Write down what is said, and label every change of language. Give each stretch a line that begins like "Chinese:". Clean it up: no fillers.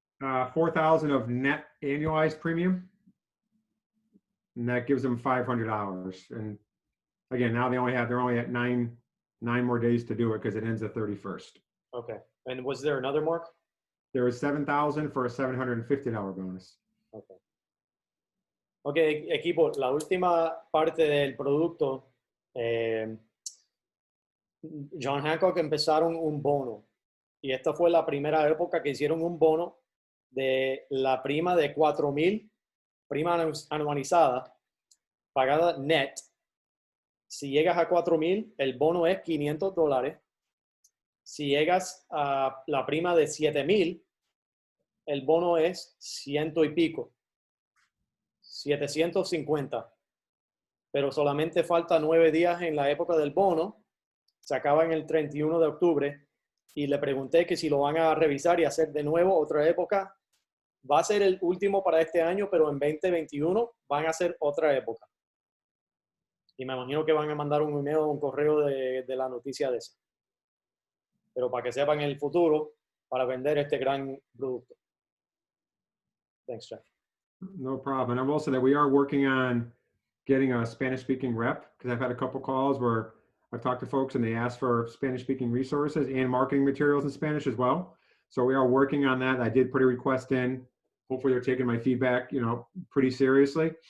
English: 4,000 of net annualized premium. And that gives them $500. And again, now they're only at nine more days to do it because it ends the 31st. Okay. And was there another mark? There was 7,000 for a $750 bonus. Okay.
Spanish: Ok, equipo, la última parte del producto, John Hancock empezaron un bono. Y esta fue la primera época que hicieron un bono de la prima de 4,000, prima anualizada, pagada net. Si llegas a 4,000, el bono es $500. Si llegas a la prima de 7,000, el bono es 100 y pico, 750. Pero solamente falta 9 días en la época del bono. Se acaba en el 31 de octubre. Y le pregunté que si lo van a revisar y hacer de nuevo otra época. Va a ser el último para este año, pero en 2021 van a hacer otra época. Y me imagino que van a mandar un email o un correo de la noticia de eso. Pero para que sepan en el futuro, para vender este gran producto.
English: Thanks, Jeff. No problem. And I will say that we are working on getting a Spanish-speaking rep, because I've had a couple calls where I've talked to folks and they ask for Spanish-speaking resources and marketing materials in Spanish as well. So we are working on that. I did put a request in. Hopefully they're taking my feedback, pretty seriously.